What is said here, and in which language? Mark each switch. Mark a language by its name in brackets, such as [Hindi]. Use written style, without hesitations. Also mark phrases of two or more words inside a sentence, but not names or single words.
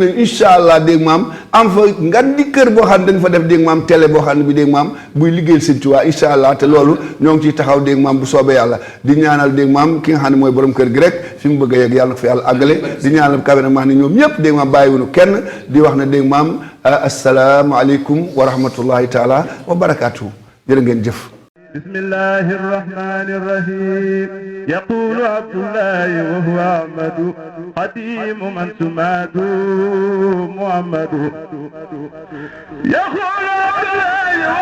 [Wolof] nañ [Arabic] إن شاء الله [Wolof] dégg maam am fa ngan di kër boo xam ne dañ fa def dégg maam télé boo xam ne bi dégg maam buy liggéeyal Sëñ Tuubaa [Arabic] إن شاء الله [Wolof] te loolu ñoo ngi ciy taxaw dégg maam bu soobee yàlla di ñaanal dégg maam ki nga xam ne mooy borom kër gi rek fi mu bëgg a yegg yàlla na ko fi yàlla àggale di ñaanal cameraman ni ñoom ñëpp dégg maam bàyyiwuñu kenn di wax ne dégg maam [Arabic] السلام عليكم ورحمة الله تعالى وبركاته [Wolof] jërë ngeen jëf. [Arabic] بسم الله الرحمن الرحيم يقول عبد الله وهو أحمد قديم من سماد محمد يقول عبد الله